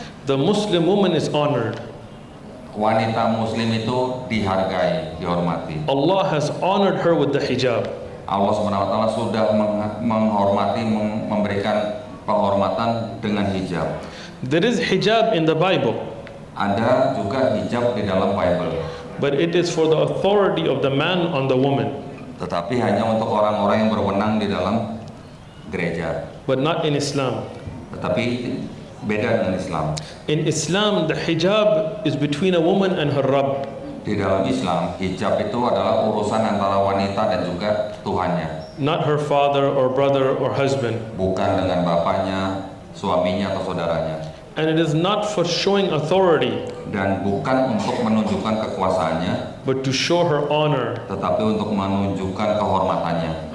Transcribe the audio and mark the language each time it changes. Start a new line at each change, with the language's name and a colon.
English: The Muslim woman is honored.
Indonesian: Wanita muslim itu dihargai, dihormati.
English: Allah has honored her with the hijab.
Indonesian: Allah SWT sudah menghormati, memberikan penghormatan dengan hijab.
English: There is hijab in the Bible,
Indonesian: Ada juga hijab di dalam Bible,
English: but it is for the authority of the man on the woman,
Indonesian: tetapi hanya untuk orang-orang yang berwenang di dalam gereja.
English: but not in Islam.
Indonesian: Tetapi beda dengan Islam.
English: In Islam, the hijab is between a woman and her Rabb.
Indonesian: Di dalam Islam, hijab itu adalah urusan antara wanita dan juga Tuhannya,
English: Not her father or brother or husband.
Indonesian: bukan dengan bapaknya, suaminya atau saudaranya.
English: And it is not for showing authority,
Indonesian: Dan bukan untuk menunjukkan kekuasaannya,
English: but to show her honor,
Indonesian: tetapi untuk menunjukkan kehormatannya,